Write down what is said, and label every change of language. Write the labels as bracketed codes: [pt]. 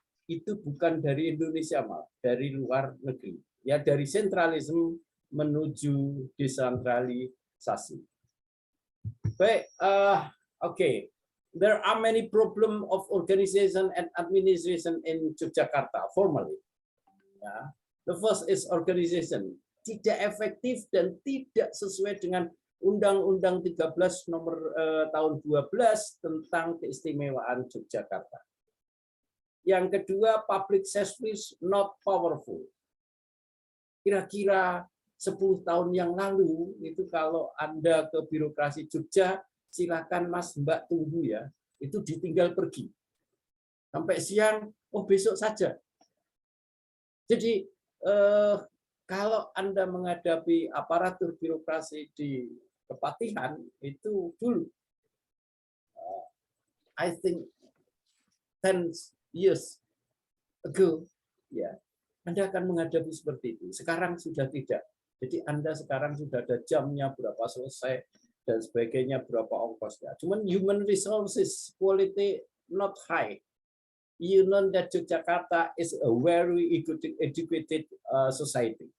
[id] Itu bukan dari Indonesia, dari luar negeri. Ya, dari sentralisme menuju desentralisasi. Baik, okay. [en] There are many problem of organization and administration in Yogyakarta formally. [id] Ya. [en] The first is organization, [id] tidak efektif dan tidak sesuai dengan Undang-Undang 13 nomor tahun 12 tentang keistimewaan Yogyakarta. Yang kedua, [en] public service not powerful. [id] Kira-kira 10 tahun yang lalu, itu kalau Anda ke birokrasi Jogja, silakan Mas Mbak tunggu ya, itu ditinggal pergi. Sampai siang, oh besok saja. Jadi, kalau Anda menghadapi aparatur birokrasi di Kepatihan, itu dulu. [en] I think 10 years ago, [id] ya, Anda akan menghadapi seperti itu. Sekarang sudah tidak. Jadi Anda sekarang sudah ada jamnya berapa selesai dan sebagainya, berapa ongkosnya. [en] Cuman human resources quality not high. You know that Yogyakarta is a very educated society.